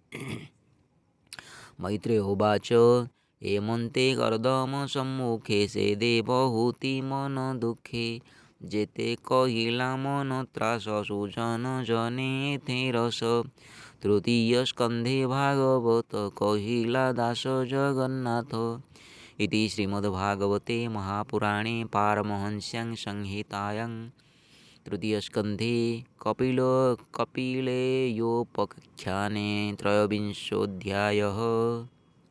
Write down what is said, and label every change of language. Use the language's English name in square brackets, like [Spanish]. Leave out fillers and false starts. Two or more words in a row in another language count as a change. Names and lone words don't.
[Odia] ମୈତ୍ରେୟ ଉବାଚ ଏମନ୍ତେ କର୍ଦମ ସମ୍ମୁଖେ ସେ ଦେବହୂତି ମନ ଦୁଃଖେ ଯେତେ କହିଲା ମନ ତ୍ରାସ ସୁଜନ ଜନେ ଏଥେ ରସ ତୃତୀୟ ସ୍କନ୍ଧେ ଭାଗବତ କହିଲା ଦାସ ଜଗନ୍ନାଥ [Sanskrit] इति श्रीमद्भागवते महापुराणे पारमहंस्यां संहितायां तृतीयस्कन्धे कपिलेयोपाख्याने त्रयोविंशोऽध्यायः।